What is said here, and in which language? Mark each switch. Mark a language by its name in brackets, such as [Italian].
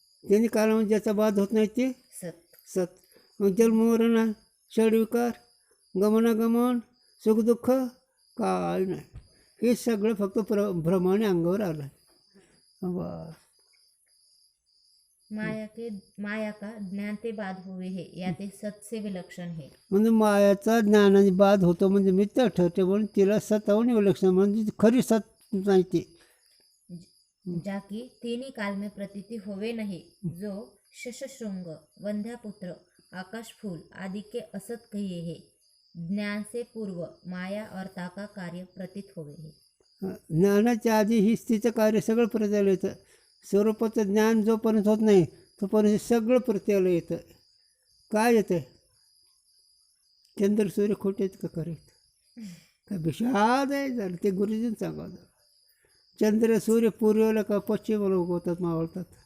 [Marathi] तिन्ही काळामध्ये ज्याचा बाद होत नाही ते सत. मग जन्म मरण षडविकार गमनागमन सुखदुःख काय नाही. हे सगळं फक्त भ्रमाने अंगावर आलं. बस. [Hindi] माया का ज्ञान ते बाद हुए है या ते सत से विलक्षण है. [Marathi] म्हणजे मायाचा ज्ञानाने बाद होतो म्हणजे मिथ्या ठरते. म्हणून तिला सतावून विलक्षण म्हणजे खरी सत नाही ती. [Hindi] जाकी तीनही काल में प्रतीति होवे नहीं जो शशशृंग वंध्यापुत्र आकाश फूल आदि के असत कहिए है. ज्ञान से पूर्व माया और ताका कार्य प्रतीत होवे है. [Marathi] ज्ञानाच्या आधी ही स्थितीचं कार्य सगळं प्रत्याला येतं. स्वरूपाचं ज्ञान जोपर्यंत होत नाही तोपर्यंत सगळं प्रत्याला येतं. काय येतं. चंद्र सूर्य खोटे आहेत का खरे आहेत का विषाद आहे. झालं ते गुरुजींनी सांगावं. चंद्र सूर्य पूर्वेला का पश्चिमेला उगवतात मावळतात.